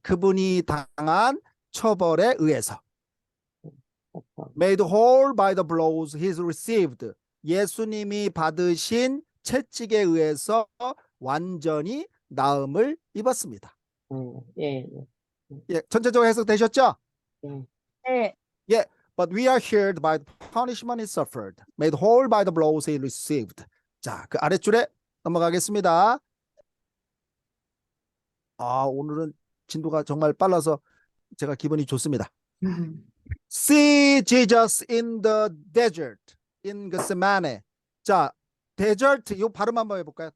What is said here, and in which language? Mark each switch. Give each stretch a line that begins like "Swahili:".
Korean: 그분이 당한 처벌에 의해서.
English: Made whole by the blows he received.
Korean: 예수님이 받으신 채찍에 의해서 완전히 나음을 입었습니다. 예. 예, 전체적으로 해석되셨죠? 네. 예.
English: But we are healed by the punishment he suffered, made whole by the blows he received.
Korean: 자, 그 아랫줄에 넘어가겠습니다. 아, 오늘은 진도가 정말 빨라서 제가 기분이 좋습니다.
English: See Jesus in the desert, in Gethsemane.
Korean: 자, desert, 이 발음 한번 해볼까요?